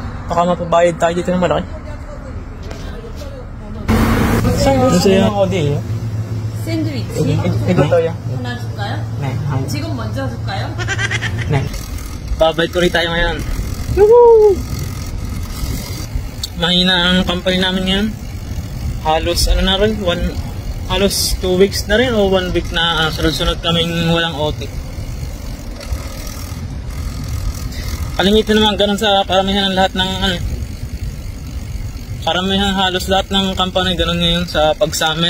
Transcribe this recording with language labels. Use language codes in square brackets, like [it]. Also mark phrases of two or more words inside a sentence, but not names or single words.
[tl] Baka mapabayad tayo dito ng malaki. [ko] 샌드위치 yung 어디예요? 샌드위치 이것도요? 하나 줄까요? 네. 지금 먼저 줄까요? 네. [tl] Babayad ko rin tayo ngayon. Woohoo! Mahina ang company namin ngayon. Halos ano na rin, halos 2 weeks na rin o 1 week na sunod-sunod kaming walang OT. Kalimitan naman ganun sa karamihan ng lahat ng karamihan halos lahat ng company ganun ngayon sa pag-summer.